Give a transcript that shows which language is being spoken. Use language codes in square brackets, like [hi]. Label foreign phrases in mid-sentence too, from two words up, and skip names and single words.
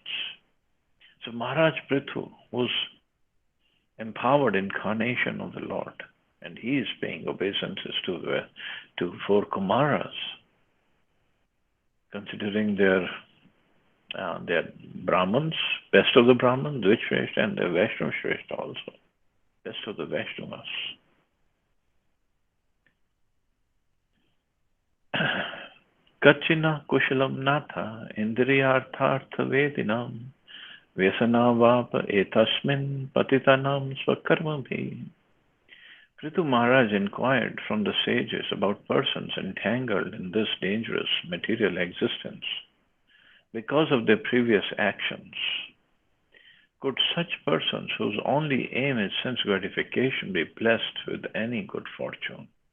[en] So Maharaj Prithu was empowered incarnation of the Lord, and he is paying obeisances to 4 Kumaras, considering their Brahmins, best of the Brahmins, Dvijashrestha, and the [sa] वैष्णव श्रेष्ठ [en] also, best of the Vaishnavas. [sa] कचिन कुशलं नाथ इन्द्रियार्थार्थ वेदिनाम् व्यसनावाप एतस्मिन् पतितानां स्वकर्मभि. [en] Prithu Maharaj inquired from the sages about persons entangled in this dangerous material existence because of their previous actions. Could such persons whose only aim is sense gratification be blessed with any good fortune?